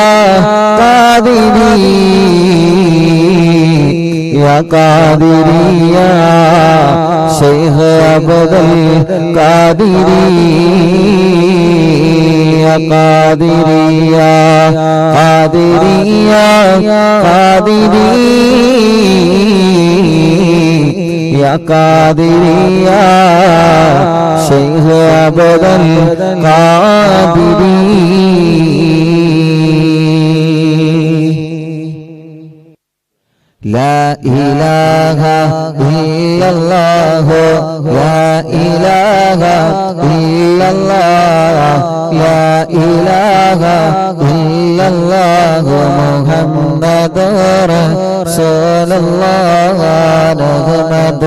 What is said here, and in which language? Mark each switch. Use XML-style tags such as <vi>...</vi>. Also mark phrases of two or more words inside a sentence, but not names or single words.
<ar>ഖാദിരിയ ഖാദിരിയ ശൈഖ് അബ്ദുൽ ഖാദിരിയ ഖാദിരിയ ഖാദിരിയ ഖാദിരിയ ഖാദിരിയ ശൈഖ് അബ്ദുൽ ഖാദിരി لا إله إلا الله لا إله إلا الله لا إله إلا الله محمد رسول الله نحمد</ar>